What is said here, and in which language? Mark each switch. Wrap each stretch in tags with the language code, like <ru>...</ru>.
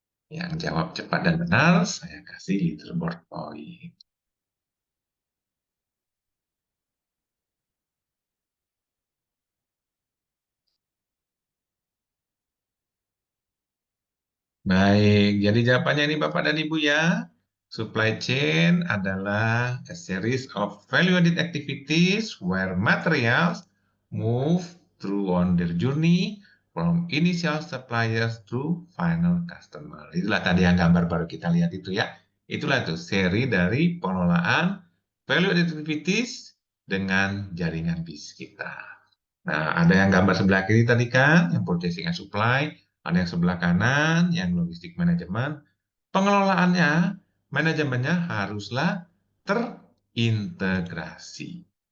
<id>Yang jawab cepat dan benar, saya kasih leaderboard point. Baik, jadi jawabannya ini Bapak dan Ibu ya.</id> <en>Supply chain</en> <id>adalah</id> <en>a series of value-added activities where materials move through on their journey from initial suppliers to final customer.</en> <id>Itulah tadi yang gambar baru kita lihat itu ya. Itulah tuh seri dari pengelolaan value-added activities dengan jaringan bisnis kita. Nah, ada yang gambar sebelah kiri tadi kan, yang purchasing and supply. Ada yang sebelah kanan, yang logistik manajemen. Pengelolaannya, manajemennya haruslah terintegrasi.</id>